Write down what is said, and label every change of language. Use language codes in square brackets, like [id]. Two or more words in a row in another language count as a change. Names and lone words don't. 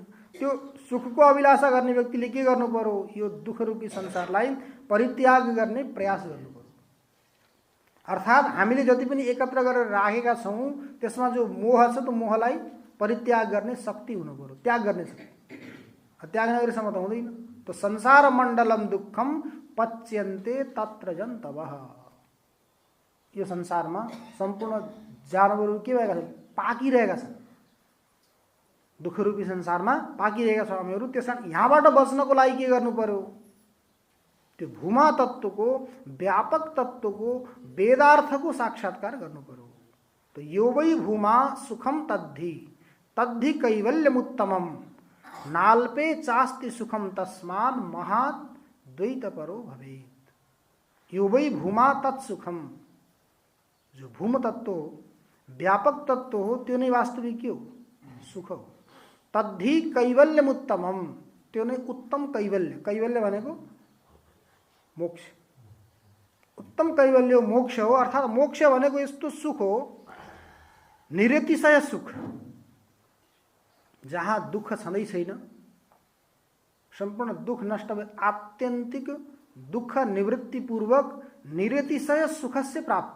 [ne] त्यो सुखको अभिलाषा गर्ने व्यक्तिले के गर्नु पर्यो, यो दुःखरूपी संसारलाई परित्याग गर्ने प्रयास गर्नु पर्यो। अर्थात् हामीले जति पनि एकत्र गरेर राखेका छौँ त्यसमा जो मोह छ त्यो मोहलाई परित्याग गर्ने शक्ति हुनु पर्यो, त्याग गर्ने शक्ति। त्याग नगरेसम्म त हुँदैन। [sa] तो संसार मण्डलम दुःखम पच्यन्ते तत्र जन्तवः, [ne] यो संसारमा सम्पूर्ण जानवरहरू के भएका छन्, पाकिरहेका छन्, दुःखरूपी संसारमा पाकिरहेका छौँ हामीहरू। त्यसकारण यहाँबाट बच्नको लागि के गर्नु पर्यो, त्यो भूमा तत्त्वको, व्यापक तत्त्वको, वेदार्थको साक्षात्कार गर्नु पर्यो। [sa] तो यो वै भूमा सुखम तद्धि तद्धि कैवल्यमुत्तमम नाल्पे चास्ति सुखम तस्मान् महात् द्वैतपरो भवेत्। यो वै भूमा तत्सुखम, [ne] जो भूम तत्व हो, व्यापक तत्व हो, त्यो नै वास्तविक के हो, सुख हो। [sa] तद्धि कैवल्यमुत्तमम, [ne] त्यो नै उत्तम कैवल्य। कैवल्य भनेको मोक्ष, उत्तम कैवल्य मोक्ष हो। अर्थात् मोक्ष भनेको यस्तो सुख हो, निरतिशय सुख, जहाँ दुःख छँदै छैन, सम्पूर्ण दुःख नष्ट भए [sa] आत्यन्तिक दुःख निवृत्तिपूर्वक निरतिशय सुखस्य प्राप्ति।